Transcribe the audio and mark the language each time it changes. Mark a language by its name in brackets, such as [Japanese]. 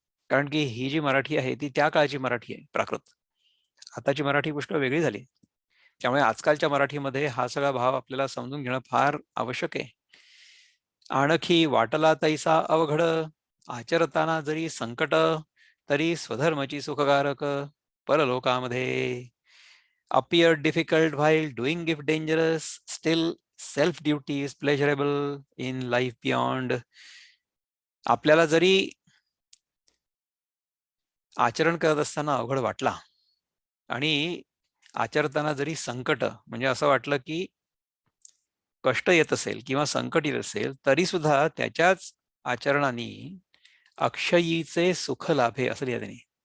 [Marathi] कारण की ही जी मराठी आहे ती त्या काळची मराठी आहे, प्राकृत. आताची मराठी पुष्कळ वेगळी झाली. त्यामुळे आजकालच्या मराठीमध्ये हा सगळा भाव आपल्याला समजून घेणं फार आवश्यक आहे. आणखी वाटला तैसा अवघड, आचरताना जरी संकट, तरी स्वधर्मची सुखकारक परलोकामध्ये. [English] appear difficult while doing if dangerous, still self duty is pleasurable in life beyond. [Marathi] आपल्याला जरी आचरण करत असताना अवघड वाटला आणि आचरताना जरी संकट म्हणजे असं वाटलं की कष्ट येत असेल किंवा संकट येत असेल तरी सुद्धा त्याच्याच आचरणाने अक्षयीचे सुख लाभे असं लिहिलं त्यांनी.